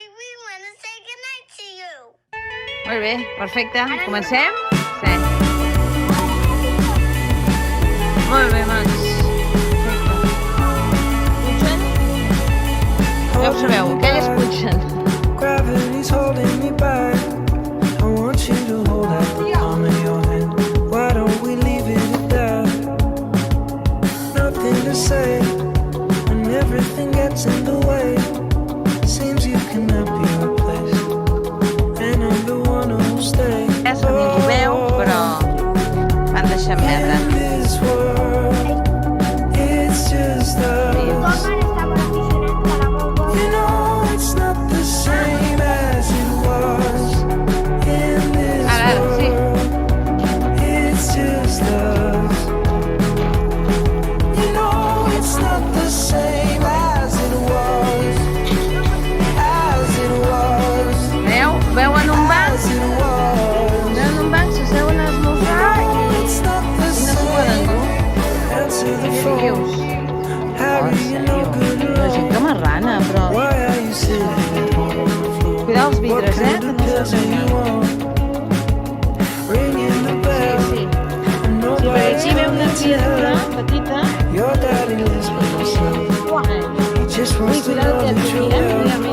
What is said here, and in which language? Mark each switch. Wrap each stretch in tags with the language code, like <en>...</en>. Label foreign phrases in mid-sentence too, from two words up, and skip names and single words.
<ca>Molt bé, perfecte. Comencem? Sí. Molt bé, doncs. Punxen? Ja ho sabeu, aquelles punxen.</ca> <en>Gravity's holding me back. I want you to hold out the palm of your hand. Why don't we leave it at that? Nothing to say when everything gets in the way. Seems you cannot be replaced, and I'm the one who'll stay.</en> <ca>Ja se m'hi veu, però van deixar merda.</ca> <en>In this world, it's just us. You know it's not the same as it was. In this</en> <ca>Ara, sí.</ca> <en>world, it's just us. You know it's not the same as it was. As it was.</en> <ca>Veu en un banc?</ca> <en>As it was.</en> <ca>Veu en un banc, s'asseuen a esmorzar</ca> <en>It's not the</en> <ca>i no s'ho poden</ca> <en>same.</en> <ca>dur.</ca> <en>Answer the</en> <ca>Què</ca> <en>phone.</en> <ca>dius?</ca> <en>Harry, you're no good</en> <ca>La gent</ca> <en>alone.</en> <ca>que marrana, però...</ca> <en>Why are you sitting on the floor?</en> <ca>Cuidar els vidres,</ca> <en>What</en> <ca>que</ca> <en>kind</en> <ca>no</ca> <en>of pills do</en> <ca>s'asseguen.</ca> <en>you want? Ringing the</en> <ca>Sí,</ca> <en>bell.</en> <ca>sí.</ca> <en>And</en> <ca>Sí, perquè</ca> <en>nobody</en> <ca>aquí veu una criatura petita.</ca> <en>Your daddy lives by himself. He just</en> <ca>Ui,</ca> <en>wants to</en> <ca>cuidado</ca> <en>know</en> <ca>que</ca> <en>that</en> <ca>et</ca> <en>you're</en> <ca>miren,</ca> <en>well.</en> <ca>mira,</ca>